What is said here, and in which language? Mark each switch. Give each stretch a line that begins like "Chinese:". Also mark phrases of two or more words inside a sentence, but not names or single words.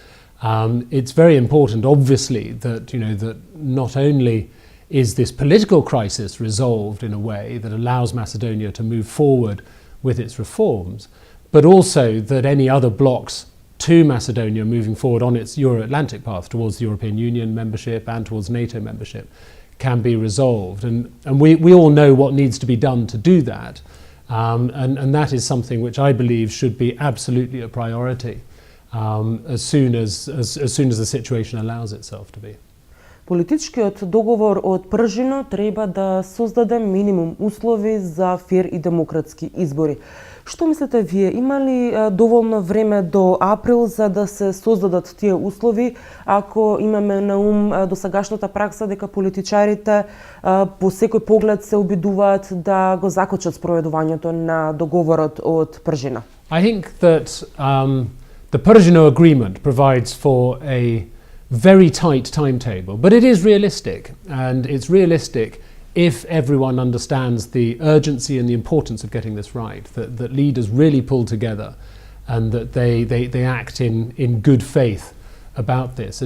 English: It's very important, obviously, that not only is this political crisis resolved in a way that allows Macedonia to move forward with its reforms, but also that any other blocks to Macedonia moving forward on its Euro-Atlantic path towards the European Union membership and towards NATO membership can be resolved. And we all know what needs to be done to do that. And that is something which I believe should be absolutely a priority as soon as the situation allows itself to be.
Macedonian: Политичкиот договор од Пржино треба да создаде минимум услови за фер и демократски избори. Што мислите вие, има ли доволно време до април за да се создадат тие услови, ако имаме на ум досегашната пракса дека политичарите по секој поглед се обидуваат да го закочат спроведувањето на договорот од Пржино?
English: I think that the Persiano agreement provides for a very tight timetable, but it is realistic, and it's realistic if everyone understands the urgency and the importance of getting this right, that leaders really pull together and that they act in good faith about this.